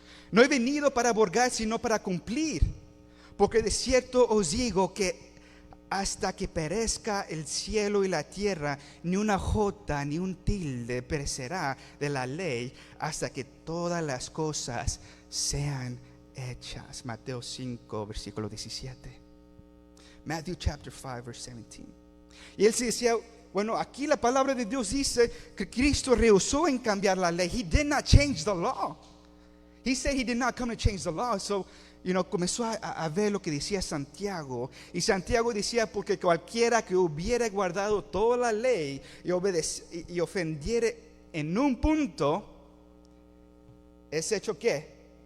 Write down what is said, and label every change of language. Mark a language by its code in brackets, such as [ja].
[es] No he venido para abrogar, sino para cumplir. Porque de cierto os digo que hasta que perezca el cielo y la tierra, ni una jota ni un tilde perecerá de la ley, hasta que todas las cosas sean hechas. Mateo 5, versículo 17. [en] Matthew chapter 5, verse 17. [es] Y él se decía, bueno, aquí la palabra de Dios dice que Cristo rehusó en cambiar la ley. [en] He did not change the law. He said he did not come to change the law. [es] So, comenzó a ver lo que decía Santiago. Y Santiago decía, porque cualquiera que hubiera guardado toda la ley y ofendiere en un punto, ¿es hecho qué?